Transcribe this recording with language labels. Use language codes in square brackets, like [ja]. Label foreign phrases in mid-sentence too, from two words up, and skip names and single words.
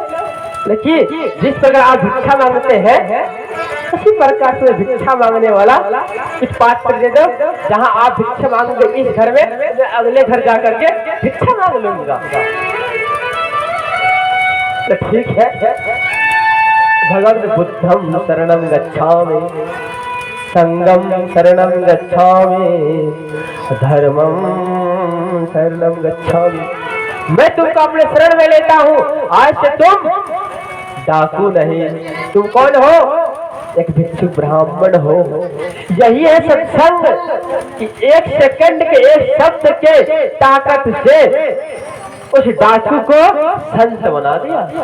[hi] देखिए जिस प्रकार आप भिक्षा मांगते हैं, उसी प्रकार से भिक्षा मांगने वाला कुछ पात्र दे दो, जहाँ आप भिक्षा मांगोगे इस घर में, मैं अगले घर जा करके भिक्षा मांग लूंगा। तो ठीक है, [pi] भगवद बुद्धम शरणम गच्छामि, संगम शरणम गच्छामि, धर्मम शरणम गच्छामि। [hi] मैं तुमको अपने शरण में लेता हूँ। आज से तुम डाकू नहीं, तुम कौन हो? एक भिक्षुक ब्राह्मण हो। यही है सत्संग कि एक सेकंड के एक शब्द के ताकत से उस डाकू को संत बना दिया।